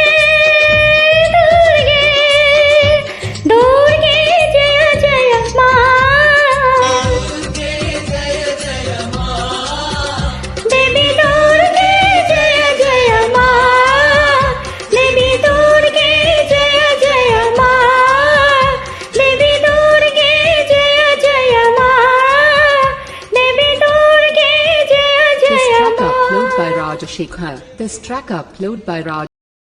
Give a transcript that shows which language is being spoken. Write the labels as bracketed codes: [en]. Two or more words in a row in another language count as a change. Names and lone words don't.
[hi] जय जय माँ देवी दूर जय जय माँ देवी दूर जय जय माँ देवी दूर जय जय माँ देवी दूर जय [en] This [hi] जय [en] track [hi] माँ [en] upload by Rajashekhar. This track upload by Raj